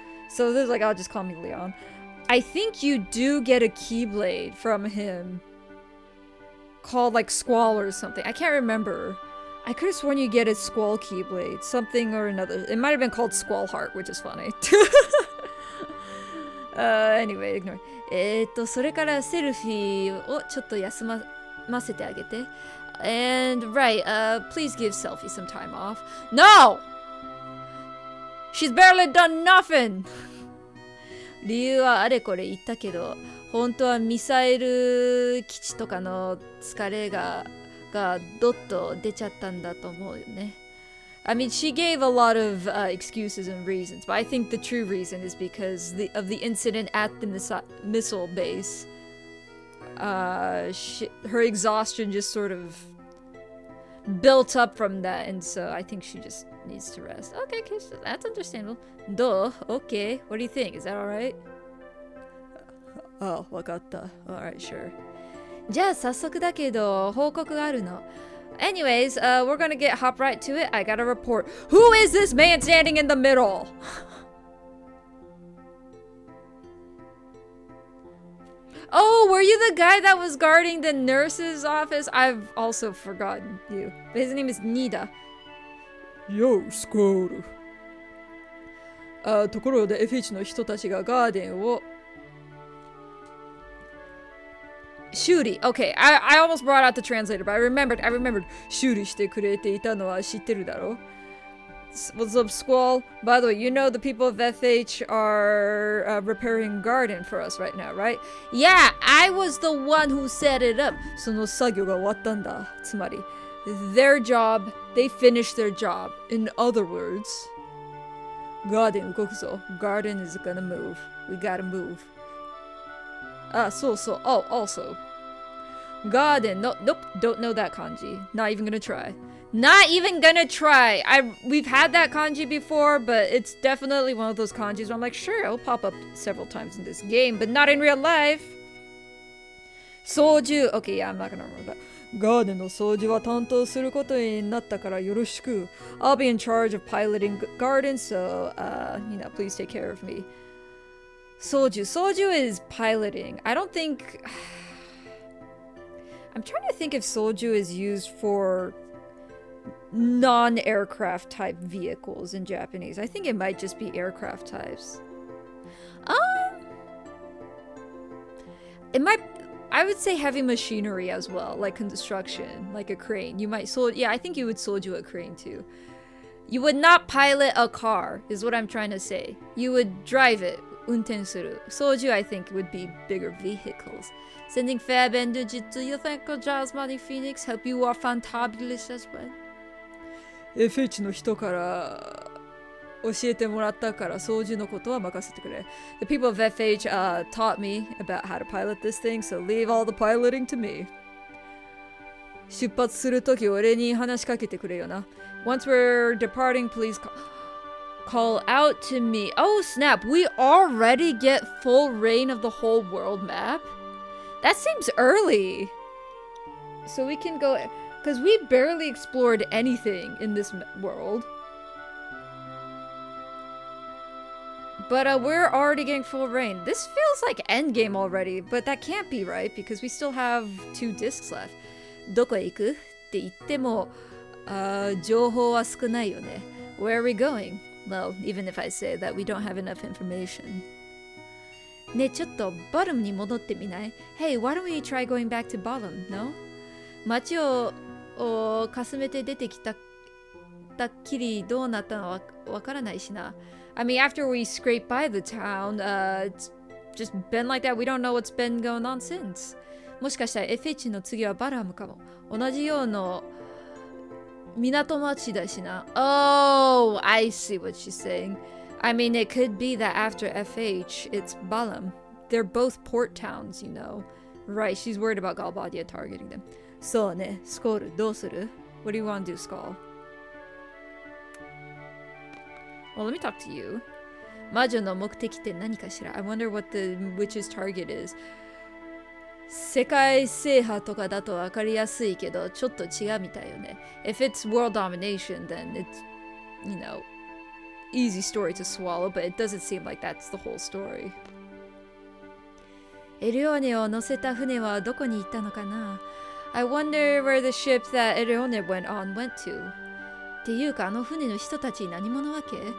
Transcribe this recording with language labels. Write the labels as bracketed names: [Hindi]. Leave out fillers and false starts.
[English] So there's like, I'll just call me Leon. I think you do get a Keyblade from him called, like, Squall or something. I can't remember. I could have sworn you get a Squall Keyblade. Something or another. It might have been called Squall Heart, which is funny. Anyway, ignore. [Japanese] それからセルフィーをちょっと休ませてあげて. [English] And right, please give Selfie some time off. No! She's barely done nothing! [Japanese] 理由はあれこれ言ったけど、本当はミサイル基地とかの疲れがどっと出ちゃったんだと思うよね。 [English] I mean, she gave a lot of excuses and reasons, but I think the true reason is because of the incident at the missile base. Her exhaustion just sort of built up from that, and so I think she just needs to rest. Okay, so that's understandable. Okay, what do you think? Is that alright? Oh, [Japanese] わかった. [English] Alright, sure. [Japanese] じゃあ早速だけど報告があるの。 [English] Anyways, we're gonna hop right to it. I got a report. Who is this man standing in the middle? Oh, were you the guy that was guarding the nurse's office? I've also forgotten you. But his name is Nida. Yo, Squall. [Japanese] ところで FH の人たちがガーデンを修理 [English] Okay, I almost brought out the translator, but I remembered [Japanese] 修理してくれていたのは知ってるだろ [English] What's up, Squall? By the way, you know the people of FH are repairing garden for us right now, right? Yeah, I was the one who set it up. [Japanese] その作業が終わったんだ。つまり、 [English] their job, they finished their job. In other words, Garden [Japanese] 動くぞ. [English] Garden is gonna move. We gotta move. Oh, also. Garden. Nope. Don't know that kanji. Not even gonna try. Not even gonna try. We've had that kanji before, but it's definitely one of those kanjis where I'm like, sure, it'll pop up several times in this game, but not in real life. Soju. Okay, yeah, I'm not gonna remember that. [Japanese] Garden の掃除は担当することになったからよろしく. [English] I'll be in charge of piloting garden, so, please take care of me. Soju. Soju is piloting. I don't think... I'm trying to think if soju is used for non-aircraft type vehicles in Japanese. I think it might just be aircraft types. It might... I would say heavy machinery as well, like construction, like a crane. You might I think you would soju a crane too. You would not pilot a car, is what I'm trying to say. You would drive it, unten suru. Soju, I think, would be bigger vehicles. Sending Fab and Jujutsu, you think Jasmine Phoenix help you are fantabulous as well. [Japanese] VIII の人から教えてもらったから操縦のことは任せてくれ. [English] The people of VIII taught me about how to pilot this thing, so leave all the piloting to me. [Japanese] 出発するとき俺に話しかけてくれよな. [English] Once we're departing, please call out to me. Oh snap, we already get full reign of the whole world map? That seems early. So we can go, because we barely explored anything in this world. But we're already getting full reign. This feels like endgame already, but that can't be right because we still have 2 discs left. [Japanese] どこへ行くって言っても、情報は少ないよね. [English] Where are we going? Well, even if I say that, we don't have enough information. [Japanese] ねえ、ちょっとボトムに戻ってみない? [English] Hey, why don't we try going back to bottom, no? [Japanese] 街をかすめて出てきたっきりどうなったのはわからないしな. [English] I mean, after we scrape by the town, it's just been like that. We don't know what's been going on since. [Japanese] もしかしたら FH の次はバラムかも.同じような港町だしな. [English] Oh, I see what she's saying. I mean, it could be that after FH, it's Balam. They're both port towns, you know. Right, she's worried about Galbadia targeting them. [Japanese] そうね、スコールどうする? [English] What do you want to do, Skull? Well, let me talk to you. [Japanese] 魔女の目的って何かしら? [English] I wonder what the witch's target is. [Japanese] 世界制覇とかだと分かりやすいけど、ちょっと違うみたいよね. [English] If it's world domination, then it's, you know, easy story to swallow, but it doesn't seem like that's the whole story. [Japanese] エリオネを乗せた船はどこに行ったのかな? [English] I wonder where the ship that Erione went on went to. [Japanese] っていうかあの船の人たち何者わけ?